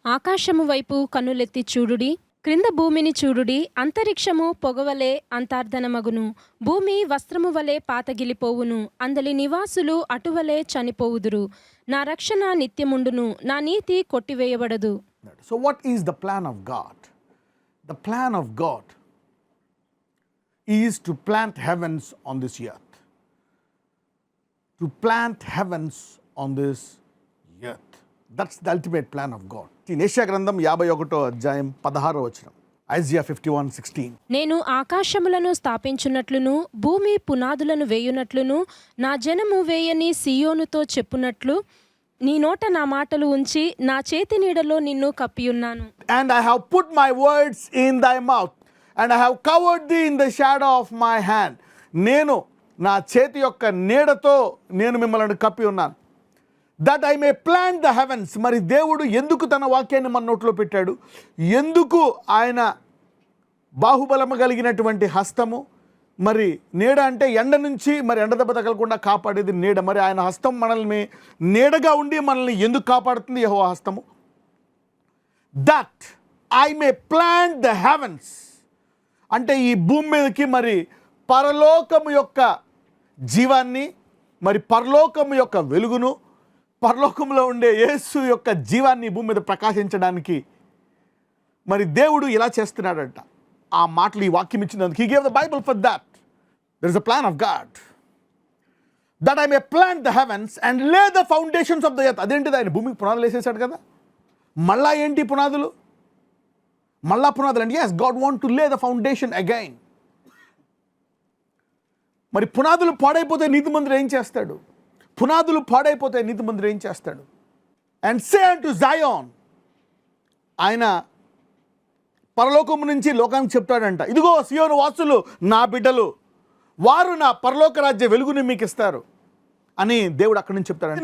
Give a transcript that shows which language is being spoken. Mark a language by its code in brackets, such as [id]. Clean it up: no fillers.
[te] ఆకాశము వైపు కన్నులెత్తి చూడుడి, క్రింద భూమిని చూడుడి. అంతరిక్షము పొగవలే అంతర్ధనమగును, భూమి వస్త్రము వలె పాతగిలిపోవును, అందలి నివాసులు అటువలే చనిపోవుదురు. నా రక్షణ నిత్యముండును, నా నీతి కొట్టివేయబడదు. [en] So what is the plan of God? The plan of God is to plant heavens on this earth. To plant heavens on this earth. That's the ultimate plan of God. [te] In యెషయా గ్రంథం 51వ అధ్యాయం 16వ వచనం. [en] Isaiah 51:16. [te] నేను ఆకాశములను స్థాపించున్నట్లును భూమి పునాదులను వేయునట్లును నా జనము వేయని సియోనుతో చెప్పునట్లు నీ నోట నా మాటలు ఉంచి నా చేతి నీడలో నిన్ను కప్పియున్నాను. [en] And I have put my words in thy mouth, and I have covered thee in the shadow of my hand. [te] నేను నా చేతి యొక్క నీడతో నేను మిమ్మల్ని కప్పి ఉన్నాను. [en] That I may plant the heavens. [te] మరి దేవుడు ఎందుకు తన వాక్యాన్ని మన నోట్లో పెట్టాడు? ఎందుకు ఆయన బాహుబలము కలిగినటువంటి హస్తము, మరి నీడ అంటే ఎండ నుంచి మరి ఎండ దెబ్బ తగలకుండా కాపాడేది నీడ. మరి ఆయన హస్తం మనల్ని నీడగా ఉండి మనల్ని ఎందుకు కాపాడుతుంది? యెహోవా హస్తము. [en] that I may plant the heavens [te] అంటే ఈ భూమి మీదకి మరి పరలోకము యొక్క జీవాన్ని, మరి పరలోకము యొక్క వెలుగును, పరలోకంలో ఉండే యేసు యొక్క జీవాన్ని భూమి మీద ప్రకాశించడానికి మరి దేవుడు ఇలా చేస్తున్నాడంట. ఆ మాటలు ఈ వాక్యం ఇచ్చినందుకు [en] He gave the Bible for that. There is a plan of God that I may plant the heavens and lay the foundations of the earth. [te] అదేంటిది? ఆయన భూమికి పునాదులు వేసేసాడు కదా. మళ్ళా ఏంటి పునాదులు? మళ్ళా పునాదులు అంటే [en] yes, God want to lay the foundation again. [te] మరి పునాదులు పాడైపోతే నీతిమంతుడు ఏం చేస్తాడు? పునాదులు పాడైపోతే నీతిమంతుడు ఏం చేస్తాడు? [en] and say unto Zion, [te] ఆయన పరలోకము నుంచి లోకానికి చెప్తాడంట, ఇదిగో సియోను వాసులు నా బిడ్డలు, వారు నా పరలోక రాజ్య వెలుగుని మీకు ఇస్తారు అని దేవుడు అక్కడి నుంచి చెప్తాడు.